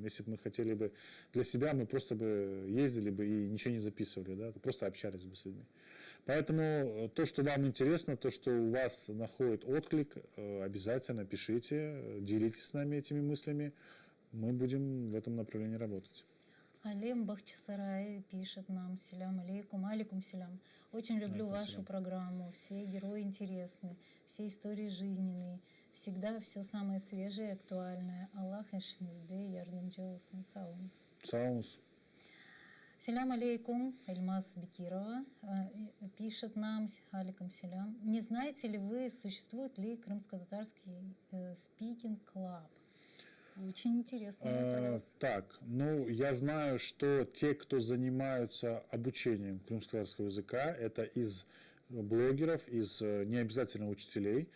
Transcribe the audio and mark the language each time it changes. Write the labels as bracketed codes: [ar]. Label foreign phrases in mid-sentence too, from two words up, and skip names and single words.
[ru] Если бы мы хотели бы для себя, мы просто бы ездили бы и ничего не записывали, да, просто общались бы с людьми. Поэтому то, что вам интересно, то, что у вас находит отклик, обязательно пишите, делитесь с нами этими мыслями, мы будем в этом направлении работать. Алим Бахчисарай пишет нам, [ar] سلام عليكم, عليكم سلام. [ru] Очень люблю вашу программу, все герои интересны, все истории жизненные, всегда все самое свежее и актуальное. [crh] Аллах эшнизде ярдымчы олсын. [ru] Саунус. [ar] سلام عليكم, [ru] Эльмаз Бекирова пишет нам, [ar] عليكم سلام. [ru] Не знаете ли вы, существует ли крымско-татарский спикинг-клаб? Очень интересный вопрос. Так, я знаю, что те, кто занимаются обучением крымско-татарского языка, это из блогеров, из не обязательно учителей.